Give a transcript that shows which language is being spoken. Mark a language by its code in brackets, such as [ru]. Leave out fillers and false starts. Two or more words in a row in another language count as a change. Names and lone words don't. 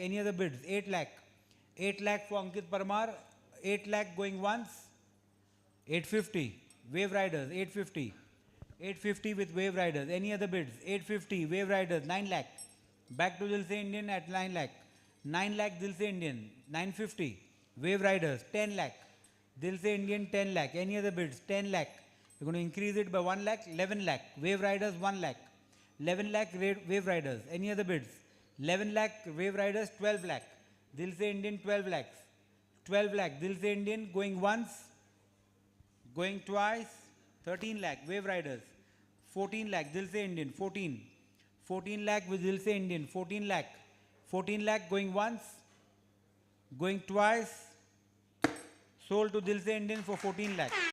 [en] Any other bids? 8 lakh. 8 lakh for Ankit Parmar. 8 lakh going once. 850 Wave Riders. 850. 850 with Wave Riders. Any other bids? 850 Wave Riders. 9 lakh. Back to Dil Se Indian at 9 lakh. 9 lakh Dil Se Indian. 950 Wave Riders. 10 lakh. Dil Se Indian 10 lakh. Any other bids? 10 lakh. We're going to increase it by 1 lakh. 11 lakh. Wave Riders 1 lakh. 11 lakh Wave Riders. Any other bids? 11 lakh Wave Riders. 12 lakh. Dil Se Indian 12 lakhs. 12 lakh. Dil Se Indian going once. Going twice. 13 lakh Wave Riders. 14 lakh Dil Se Indian. 14. 14 lakh with Dil Se Indian. 14 lakh. 14 lakh going once. Going twice. Sold to Dil Se Indian for 14 lakh.